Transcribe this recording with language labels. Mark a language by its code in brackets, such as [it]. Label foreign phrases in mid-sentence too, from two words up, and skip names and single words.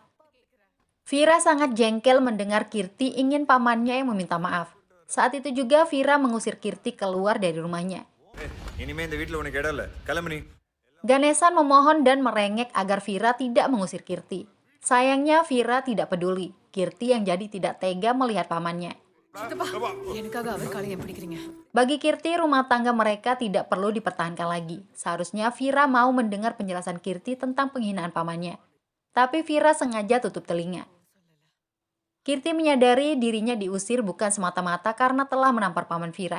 [id] Vira sangat jengkel mendengar Kirti ingin pamannya yang meminta maaf. Saat itu juga Vira mengusir Kirti keluar dari rumahnya. Ganesan memohon dan merengek agar Vira tidak mengusir Kirti. Sayangnya Vira tidak peduli. Kirti yang jadi tidak tega melihat pamannya. [ta] எனக்காக அவர் காலை ஏன் பிடிக்கிறீங்க? [id] Bagi Kirti, rumah tangga mereka tidak perlu dipertahankan lagi. Seharusnya Vira mau mendengar penjelasan Kirti tentang penghinaan pamannya. Tapi Vira sengaja tutup telinga. Kirti menyadari dirinya diusir bukan semata-mata karena telah menampar paman Vira.